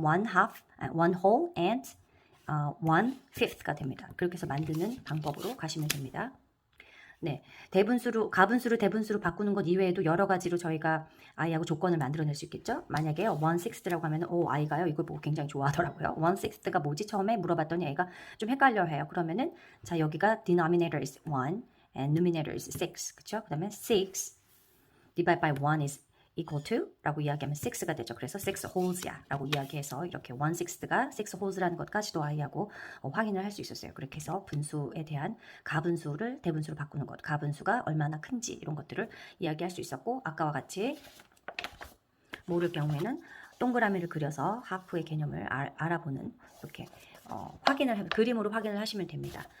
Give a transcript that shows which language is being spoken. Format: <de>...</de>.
<en>1 half, 1 whole and 1 fifth가 됩니다.</en> <ko>그렇게 해서 만드는 방법으로 가시면 됩니다. 네, 가분수로 대분수로 바꾸는 것 이외에도 여러 가지로 저희가 아이하고 조건을 만들어낼 수 있겠죠. 만약에 1/6라고 하면 아이가요 이걸 보고 굉장히 좋아하더라고요. 1/6가 뭐지 처음에 물어봤더니 애가 좀 헷갈려해요. 그러면은 자 여기가</ko> <en>denominator is 1 and numerator is 6,</en> <ko>그렇죠? 그다음에</ko> <en>6 divided by 1 is equal to</en> <ko>라고 이야기하면 6가 되죠. 그래서 6 holes야 라고 이야기해서 이렇게 1/6가 6 holes라는 것까지도 아이하고 확인을 할 수 있었어요. 그렇게 해서 분수에 대한 가분수를 대분수로 바꾸는 것, 가분수가 얼마나 큰지 이런 것들을 이야기할 수 있었고, 아까와 같이 모를 경우에는 동그라미를 그려서 하프의 개념을 알아보는 이렇게 그림으로 확인을 하시면 됩니다.</ko>